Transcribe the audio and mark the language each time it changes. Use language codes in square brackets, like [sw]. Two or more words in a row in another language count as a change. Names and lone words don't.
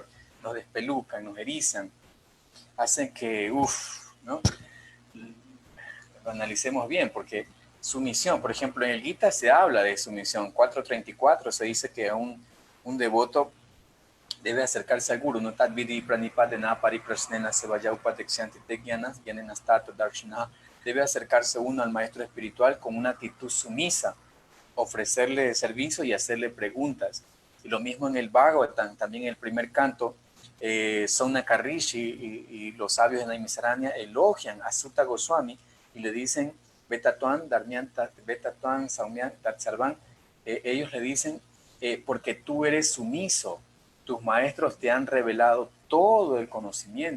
[es] Nos despelucan, nos erizan, hacen que, ¿no?, lo analicemos bien, porque sumisión, por ejemplo, en el Gita se habla de sumisión. 4.34 se dice que un devoto debe acercarse al Guru, no [sa] tadvidi pranipadena pariprasnena sevaya upadeksyanti tegyanas gyanenastato darshina. [es] Debe acercarse uno al maestro espiritual con una actitud sumisa, ofrecerle servicio y hacerle preguntas. Y lo mismo en el Bhagavatam, también en el primer canto, Saunaka Rishi y los sabios de Naimisaranya elogian a Sutta Goswami y le dicen, [sa] Betatuan, Betatuan, Saumyan, Tatsarvan, [es] ellos le dicen, porque tú eres sumiso, tus maestros te han revelado todo el conocimiento.